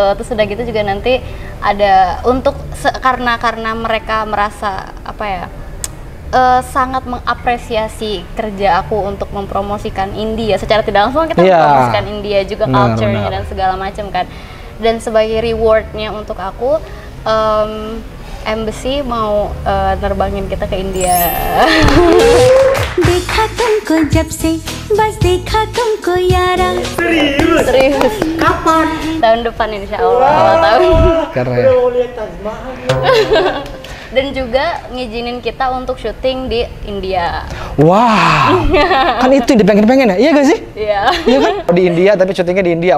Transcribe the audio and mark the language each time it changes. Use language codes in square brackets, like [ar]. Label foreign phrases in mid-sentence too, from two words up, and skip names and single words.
[id] Terus udah gitu juga nanti ada untuk karena mereka merasa apa ya, sangat mengapresiasi kerja aku untuk mempromosikan India. Secara tidak langsung kita mempromosikan India juga, culture-nya dan segala macam kan. Dan sebagai rewardnya untuk aku, embassy mau nerbangin kita ke India. [hi] देखा तुमको जब से बस देखा तुमको यारा. [id] Serius. Kapan? Tahun depan [ar] insya Allah [id] tahun. Keren. Udah mau lihat Taj Mahal. Dan juga ngizinin kita untuk syuting di India. Wah, kan itu yang dipengen-pengen ya? Iya gak sih? Iya. Iya kan? Di India tapi syutingnya di India.